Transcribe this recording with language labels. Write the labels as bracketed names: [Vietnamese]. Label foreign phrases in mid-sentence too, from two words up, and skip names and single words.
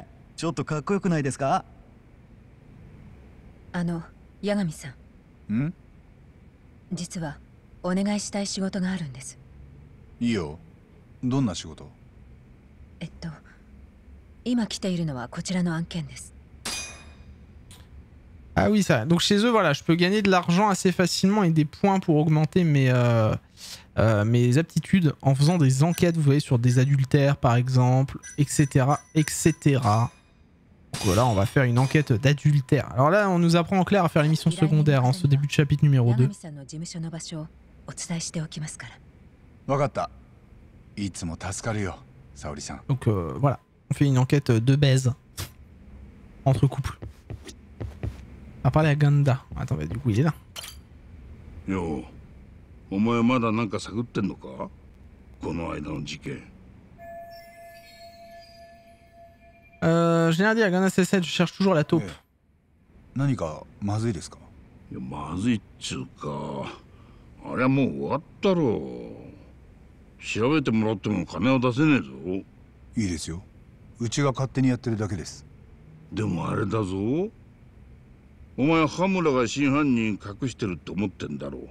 [Japanese] ちょっとかっこよくないですか？八神さん。ん？実はお願いしたい仕事があるんです。いいよ。どんな仕事？今来ているのはこちらの案件です。 [French] Ah oui, ça. Donc chez eux, voilà, je peux gagner de l'argent assez facilement et des points pour augmenter mes aptitudes en faisant des enquêtes, vous voyez, sur des adultères par exemple, etc. etc. Donc voilà, on va faire une enquête d'adultère. Alors là, on nous apprend en clair à faire les missions secondaires en ce début de chapitre numéro 2. [Japanese] わかった。いつも助かるよ、沙織さん。 [French] Donc voilà, on fait une enquête de baise entre couples. On va parler à Ganda. Attends, bah, du coup, il est là. [Japanese] Yo, お前まだなんか探ってんのか？この間の事件。 [French] Je viens de dire à Ganda C7, je cherche toujours la taupe. [Japanese] 何かまずいですか？いや、まずいっつうか、あれはもう終わったろ。調べてもらっても金は出せねえぞ。いいですよ。うちが勝手にやってるだけです。でもあれだぞ。お前羽村が真犯人隠してるって思ってんだろう。